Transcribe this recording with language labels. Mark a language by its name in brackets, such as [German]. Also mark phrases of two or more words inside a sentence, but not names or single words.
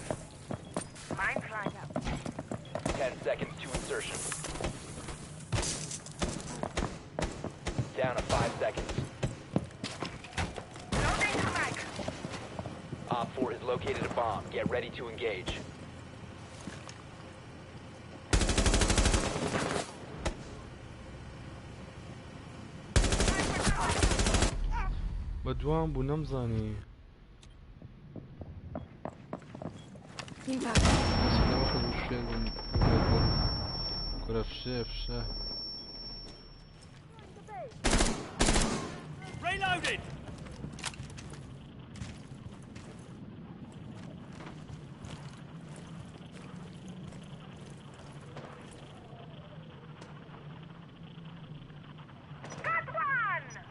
[English] Mine flying up. 10 seconds to insertion. Down to 5 seconds. Loading the mic. Op 4 has located a bomb. Get ready to engage. [Central Kurdish] بەدوام بوو نەمزانی [Arabic] كرة فشة [English] Reloaded! Got one!